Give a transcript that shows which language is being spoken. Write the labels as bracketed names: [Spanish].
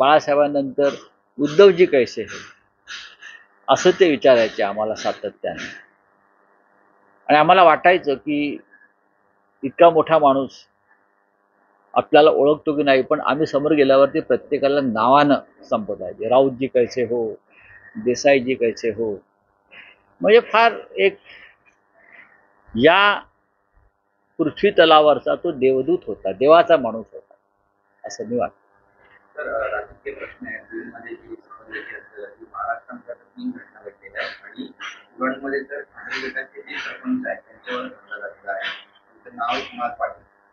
[Marathi] बाळासाहेबांनंतर [Hindi] उद्धवजी कैसे है [Marathi] असं ते विचारायचे आम्हाला सातत्याने. आणि आम्हाला वाटायचं की इतका मोठा माणूस आपल्याला ओळखतो की नाही, पण आम्ही समोर गेल्यावरती प्रत्येकाला नावानं संबोधायचे. [Hindi] राऊतजी कैसे हो, देसाईजी कैसे हो. [Marathi] म्हणजे फार एक या पृथ्वी तलावरचा तो देवदूत होता, देवाचा माणूस होता असं मी वाटतं. तर राजकीय प्रश्न आहे. बीडमध्ये जी महाराष्ट्रामध्ये 3 घटना घडलेल्या आहेत आणि उरणमध्ये तर ठाकरे गटाचे जे सरपंच आहेत त्यांच्यावर हल्ला झालेला आहे. त्यांचं नाव कुणाल पाटील.